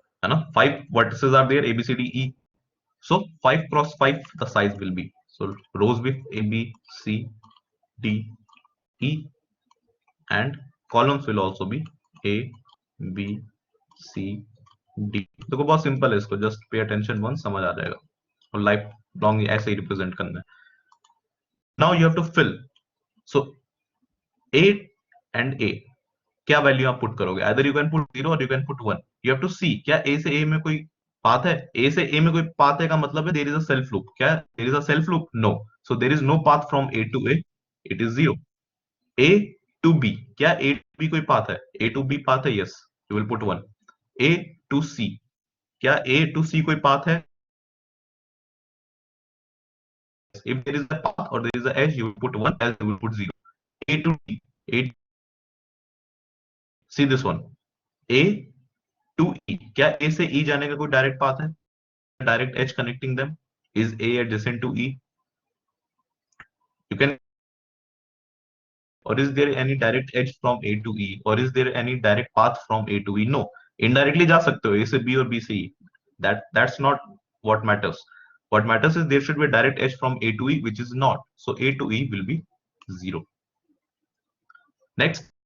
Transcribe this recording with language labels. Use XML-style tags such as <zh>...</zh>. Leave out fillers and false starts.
<hi>है ना?</hi> <en>Five vertices are there, A, B, C, D, E. So 5 cross 5 the size will be. So rows with A, B, C, D, E, and columns will also be A, B, C, D.</en> <hi>देखो बहुत simple है, इसको just pay attention one समझ आ जाएगा और life long ऐसे ही represent करना है.</hi> <en>Now you have to fill.</en> <hi>So A and A, क्या वैल्यू आप पुट करोगे?</hi> <en>Either you can put 0 or you can put 1. You have to see</en> <hi>क्या A से A में कोई पाथ है. A से A में कोई पाथ है का मतलब है there is a self loop.</hi> <en>क्या there is a self loop? No. So there is no path from A to A. It is 0. A to B,</en> <hi>क्या A टू B कोई पाथ है?</hi> <en>A to B path है, yes, you will put 1.</en> <hi>A to C, क्या A to C कोई path है?</hi> <en>If there is a path or there is a edge, you will put 1, else you will put 0. A to D, A, see this one.</en> <hi>A to E, क्या A से E जाने का कोई direct path है?</hi> <en>Direct edge connecting them. Is A adjacent to E? You can, or is there any direct edge from A to E, or is there any direct path from A to E? No.</en> <hi>Indirectly जा सकते हो A से B और B से E.</hi> <en>That's not what matters. What matters is there should be a direct edge from A to E, which is not. So A to E will be 0. Next,</en>